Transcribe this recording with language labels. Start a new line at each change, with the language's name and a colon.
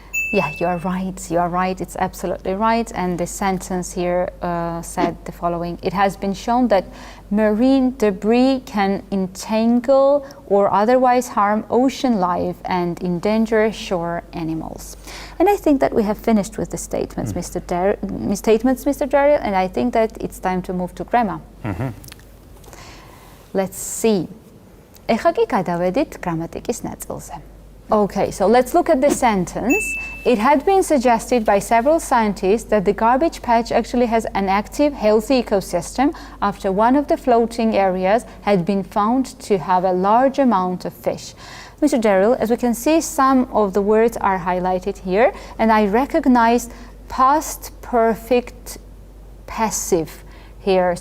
English: Yeah, you are right, it's absolutely right. And the sentence here said the following: it has been shown that marine debris can entangle or otherwise harm ocean life and endanger shore animals. And I think that we have finished with the statements, Mr. Darrell, and I think that it's time to move to grammar. Let's see.
Georgian: ეხლა კი გადავედით გრამატიკის ნაწილზე.
English: Okay, so let's look at the sentence. It had been suggested by several scientists that the garbage patch actually has an active, healthy ecosystem after one of the floating areas had been found to have a large amount of fish. Mr. Darrell, as we can see, some of the words are highlighted here, and I recognize past perfect passive here.